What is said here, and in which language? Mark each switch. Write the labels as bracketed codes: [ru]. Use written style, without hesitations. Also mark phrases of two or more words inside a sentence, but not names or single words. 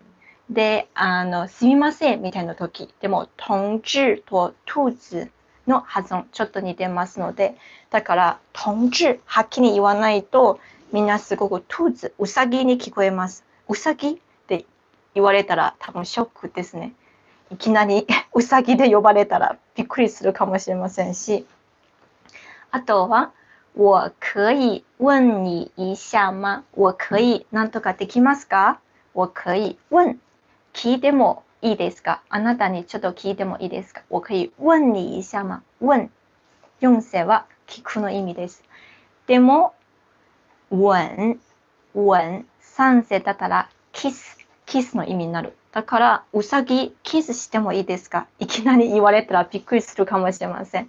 [ja] で、すみませんみたいな時。でも、同志と兔子の発音ちょっと似てますので、だから、同志はっきり言わないと、みんなすごく兔子、うさぎに聞こえます。うさぎって言われたら多分ショックですね。いきなりうさぎで呼ばれたらびっくりするかもしれませんし。あとは、 [zh] 我可以問你一下嗎？我可以 [ja] なんとかできますか？ [zh] 我可以問。 [ja] 聞いてもいいですか？あなたにちょっと聞いてもいいですか？ [zh] 我可以問你一下嗎？ [ja] 問。4世は聞くの意味です。でも、問。3世だったらキスの意味になる。だから、うさぎ、キスしてもいいですか？いきなり言われたらびっくりするかもしれません。